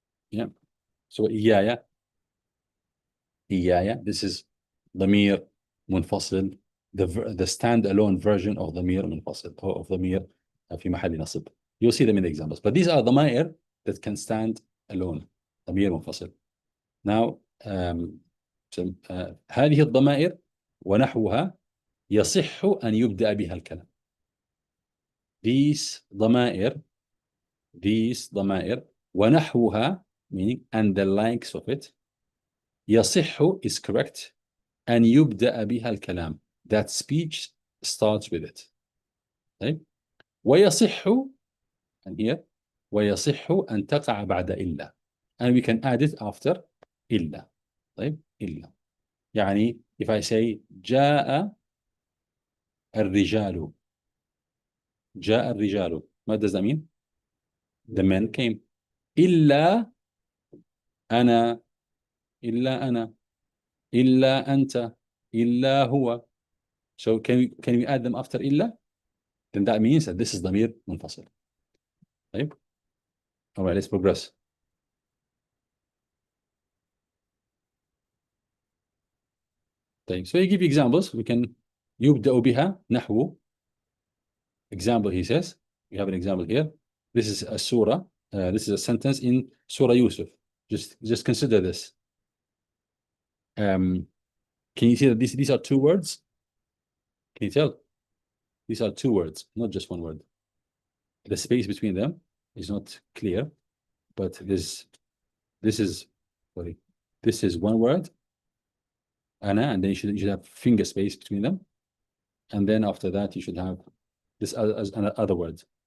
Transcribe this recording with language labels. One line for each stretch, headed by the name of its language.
English: Yeah. So iyaya, this is damir munfasil, the standalone version of damir munfasil, or of damir fi mahalli nasb. You'll see them in the examples. But these are the damair that can stand alone, damir munfasil. Now,
Arabic: هذه الضمائر ونحوها يصح أن يبدأ بها الكلام.
English: These
Arabic: ضمائر ونحوها,
English: meaning and the likes of it,
Arabic: يصح
English: is correct,
Arabic: أن يبدأ بها الكلام,
English: that speech starts with it.
Arabic: طيب.
English: ويصح, and here
Arabic: ويصح أن تقع بعد إلا,
English: and we can add it after إلا.
Arabic: طيب.
English: إلا يعني if I say
Arabic: جاء الرجال,
English: what does that mean? The men came.
Arabic: إلا أنا, إلا أنت, إلا هو.
English: So can we add them after إلا? Then that means that this is ضمير منفصل.
Arabic: طيب.
English: All right, let's progress.
Arabic: طيب.
English: So he give examples. We can
Arabic: يبدأ بها نحو.
English: Example, he says, we have an example here. This is a surah. This is a sentence in Surah Yusuf. Just consider this. Can you see that these are two words? Can you tell? These are two words, not just one word. The space between them is not clear, but this is one word, ana, and then you should have finger space between them, and then after that you should have this as another word.